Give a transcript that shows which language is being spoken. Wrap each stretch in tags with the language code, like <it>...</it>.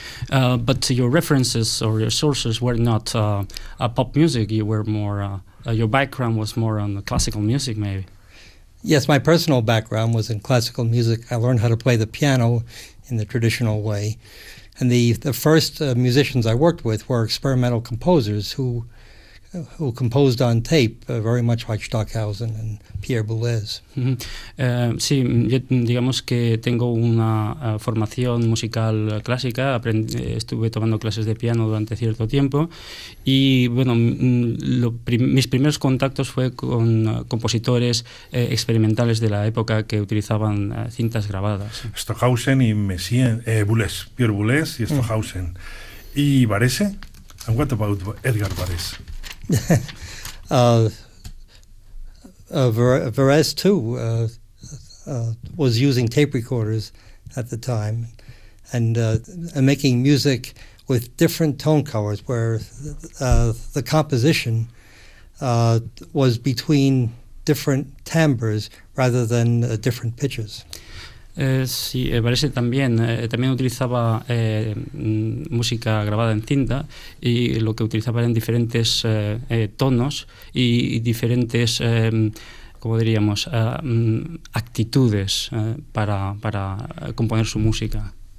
<en>But your references or your sources were not a pop music, you were more your background was more on the classical music, maybe. Yes, my personal background was in classical music. I learned how to play the piano in the traditional way. And the first musicians I worked with were experimental composers who composed on tape, very much like Stockhausen and Pierre Boulez. Mm-hmm.</en> <es>Sí, yo digamos que tengo una formación musical clásica, estuve tomando clases de piano durante cierto tiempo, y bueno, mis primeros contactos fue con compositores experimentales de la época que utilizaban cintas grabadas. Stockhausen y Boulez, Pierre Boulez y Stockhausen. Mm. ¿Y Varese?</es> <en>And what about Edgar Varese? Varese too was using tape recorders at the time and making music with different tone colors where the composition was between different timbres rather than different pitches.</en> <es>Sí, Varese también utilizaba música grabada en cinta y lo que utilizaba eran diferentes tonos y diferentes, ¿cómo diríamos?, actitudes para componer su música.</es>